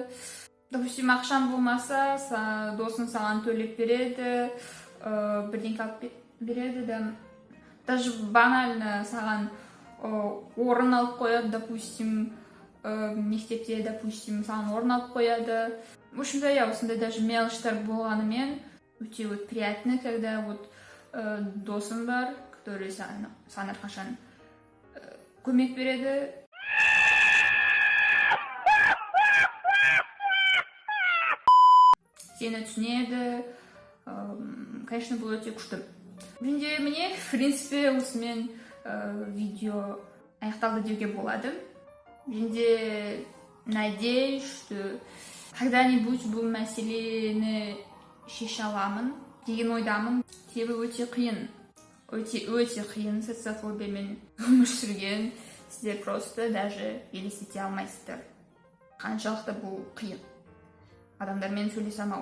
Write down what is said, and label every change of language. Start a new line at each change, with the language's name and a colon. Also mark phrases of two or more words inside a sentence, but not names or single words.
Kazakh: Допустим, ақшам болмаса, досың саған төлеп береді, бірдеңке алып береді да.
Russian: Даже банально
Kazakh: саған орын алып қояды, допустим, мектепте, допустим, саған орын алып қояды.
Russian: В общем-то,
Kazakh: осындай даже мелочьтар болғанымен өте
Russian: вот приятно, когда вот
Kazakh: досың бар, который саған әрқашан көмек береді. Сені түсінеді. Конечно, бұл өте күшті. Менде міне,
Russian: в принципе,
Kazakh: осымен видео аяқталды деуге болады. Менде
Russian: надеюсь, что когда-нибудь
Kazakh: бұл мәселені шеше аламын деген ойдамын. Себебі өте қиын. Өте қиын социофобиямен өмір сүрген. Сіздер
Russian: просто даже
Kazakh: елестете алмайсыздар. Қаншалықты бұл қиын. Адамдармен сөйлесе алмау.